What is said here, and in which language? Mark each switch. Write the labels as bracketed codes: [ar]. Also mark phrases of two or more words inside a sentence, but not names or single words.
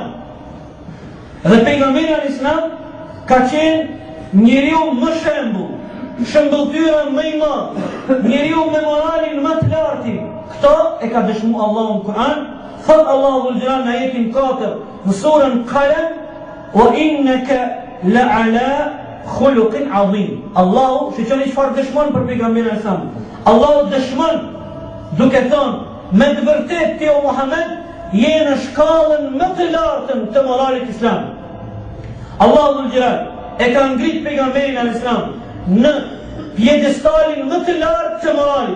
[sq] Dhe pejgamberi [ar] عليه السلام [sq] ka qenë njeriu më shembull, shembulltyra më i madh, njeriu me moralin më të lartë. Këto e ka dëshmuar Allahu në Kur'an. Thot Allahu [ar] ذو الجلال [sq] në ajetin 4 në surën Qalam: [ar] "وإنك لعلى خلق عظيم." [sq] Allahu shikoni çfarë dëshmon për pejgamberin [ar] عليه السلام. [sq] Allahu dëshmon duke thënë me të vërtet ti o Muhammed je në shkallën më të lartën të moralit islam. Allahu [ar] ذو الجلال [sq] e ka ngrit pejgamberin [ar] عليه السلام [sq] në pjedestalin më të lartë të moralit.